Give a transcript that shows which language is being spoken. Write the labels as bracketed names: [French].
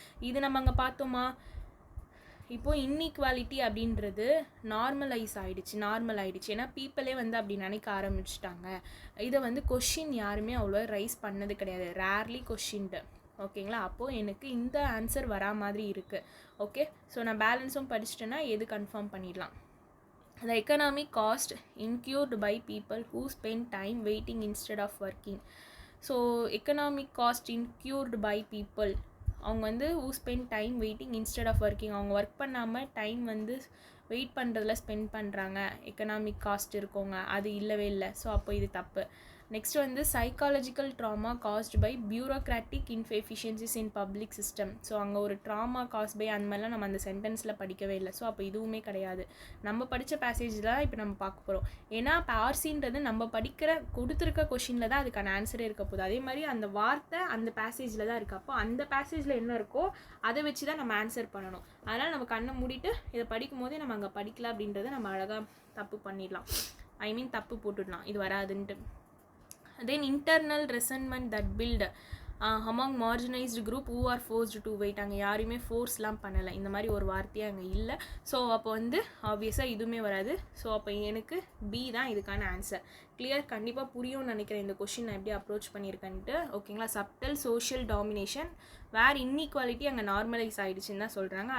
[Tamil] இது நம்ம அங்கே பார்த்தோமா? இப்போது இன்இக்வாலிட்டி அப்படின்றது நார்மல் ஆகிடுச்சு. ஏன்னா பீப்புளே வந்து அப்படி நினைக்க ஆரம்பிச்சிட்டாங்க. இதை வந்து கொஷின் யாருமே அவ்வளோ ரைஸ் பண்ணது கிடையாது, ரேர்லி கொஷின்டு. ஓகேங்களா. அப்போது எனக்கு இந்த ஆன்சர் வரா மாதிரி இருக்குது. ஓகே, ஸோ நான் பேலன்ஸும் படிச்சிட்டேன்னா எது கன்ஃபார்ம் பண்ணிடலாம். [English] The economic cost incurred by people who spend time waiting instead of working. [Tamil] So [English] economic cost incurred by people, [Tamil] அவங்க வந்து [English] who spend time waiting instead of working, [Tamil] அவங்க ஒர்க் பண்ணாமல் டைம் வந்து wait பண்ணுறதுல spend பண்ணுறாங்க, economic cost இருக்கவங்க, அது இல்லவே இல்லை. ஸோ அப்போ இது தப்பு. [English] Next வந்து psychological trauma caused by bureaucratic inefficiencies in public system. [Tamil] So அங்கே ஒரு ட்ராமா காஸ்ட் பை அந்த மாதிரிலாம் நம்ம அந்த சென்டென்ஸில் படிக்கவே இல்லை. ஸோ அப்போ இதுவுமே கிடையாது. நம்ம படித்த பேசேஜ் தான் இப்போ நம்ம பார்க்க போகிறோம். ஏன்னா இப்போ ஆர்சின்றது நம்ம கொடுத்துருக்க கொஷினில் தான் அதுக்கான ஆன்சரே இருக்க போகுது. அதே மாதிரி அந்த வார்த்தை அந்த பேசேஜில் தான் இருக்குது. அப்போ அந்த பேசேஜில் என்ன இருக்கோ அதை வச்சு தான் நம்ம ஆன்சர் பண்ணணும். அதனால் நம்ம கண்ணை மூடிட்டு இதை படிக்கும் போதே நம்ம அங்கே படிக்கல அப்படின்றத நம்ம அழகாக தப்பு பண்ணிடலாம், தப்பு போட்டுடலாம் இது வராதுன்ட்டு. [English] Then internal resentment that build among marginalized group who are forced to wait. [Tamil] அங்கே யாரையுமே ஃபோர்ஸ்லாம் பண்ணலை, இந்த மாதிரி ஒரு வார்த்தையே அங்கே இல்லை. ஸோ அப்போ வந்து ஆப்வியஸாக இதுவுமே வராது. ஸோ அப்போ எனக்கு பி தான் இதுக்கான ஆன்சர். கிளியர்? கண்டிப்பாக புரியும்னு நினைக்கிறேன் இந்த கொஷின் நான் எப்படி அப்ரோச் பண்ணியிருக்கேன்ட்டு. ஓகேங்களா. சப்டல் சோஷியல் டாமினேஷன் வேர் இன்இக்வாலிட்டி அங்கே நார்மலைஸ் ஆகிடுச்சின்னு தான் சொல்கிறாங்க.